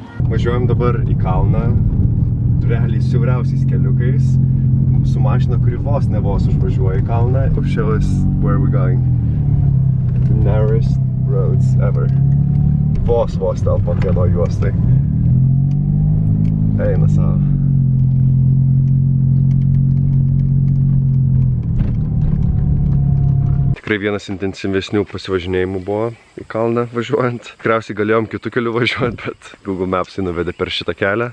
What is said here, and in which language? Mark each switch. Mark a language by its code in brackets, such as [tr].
[lt] Važiuojam dabar į kalną, realiai siauriausiais keliukais, su mašina, kuri vos užvažiuoja į kalną. [en] Show us where we're going. The narrowest roads ever. [lt] Vos telpa vienoj juostai. Eina savo. Tikrai vienas intensyvesnių pasivažinėjimų buvo į kalną važiuojant. Tikriausiai galėjom kitų kelių važiuojant, bet Google Maps nuvedė per šitą kelią.